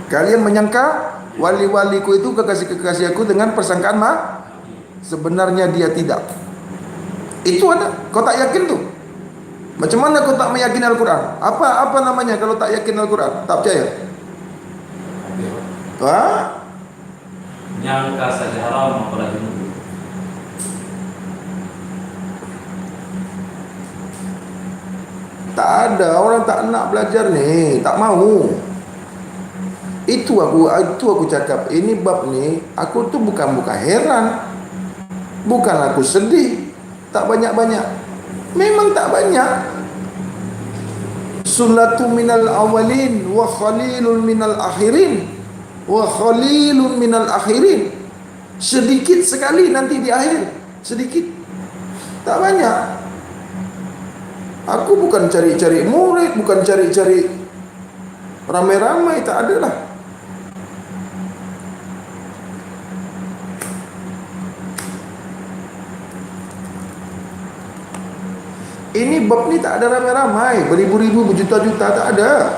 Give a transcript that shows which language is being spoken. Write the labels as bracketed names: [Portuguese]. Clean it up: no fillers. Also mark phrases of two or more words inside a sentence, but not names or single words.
[Malay] kalian menyangka wali-waliku itu kekasih-kekasih aku dengan persangkaan sebenarnya dia tidak. Itu ada. Kau tak yakin tuh? Macam mana kau tak meyakini Al-Quran? Apa namanya kalau tak yakin Al-Quran? Tak percaya? Wah? Nyangka saja haram apalagi nuduh. Tak ada, orang tak nak belajar ni, tak mau. Itu aku cakap, ini bab ni aku tu bukan heran. Bukan aku sedih. Tak banyak-banyak. Memang tak banyak. [Arabic] ثلة من الأولين وقليل من الآخرين. وقليل من الآخرين. [Malay] Sedikit sekali nanti di akhir. Sedikit. Tak banyak. Aku bukan cari-cari murid, bukan cari-cari ramai-ramai, tak ada lah. Ini bab ni tak ada ramai-ramai, beribu-ribu, berjuta-juta, tak ada.